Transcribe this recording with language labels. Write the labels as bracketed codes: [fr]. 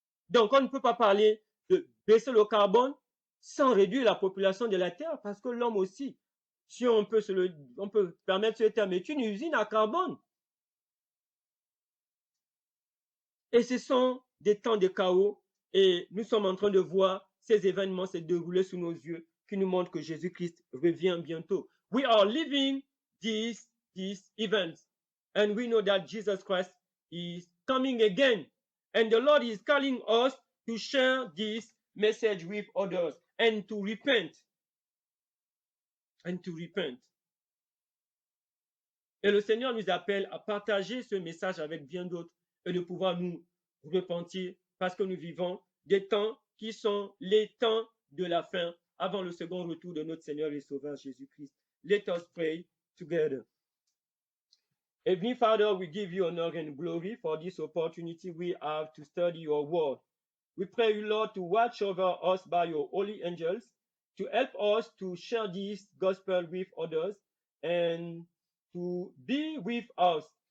[fr] Donc, on ne peut pas parler de baisser le carbone sans réduire la population de la Terre, parce que l'homme aussi, si on peut permettre ce terme, est une usine à carbone. Et ce sont des temps de chaos et nous sommes en train de voir ces événements se dérouler sous nos yeux qui nous montrent que Jésus-Christ revient bientôt. [en] We are living these events and we know that Jesus Christ is coming again. And the Lord is calling us to share this message with others and to repent. And to repent. [fr] Et le Seigneur nous appelle à partager ce message avec bien d'autres et de pouvoir nous repentir parce que nous vivons des temps qui sont les temps de la fin avant le second retour de notre Seigneur et Sauveur Jésus-Christ. [en] Let us pray together. Heavenly Father, we give you honor and glory for this opportunity we have to study your word. We pray you, Lord, to watch over us by your holy angels, to help us to share this gospel with others and to be with us.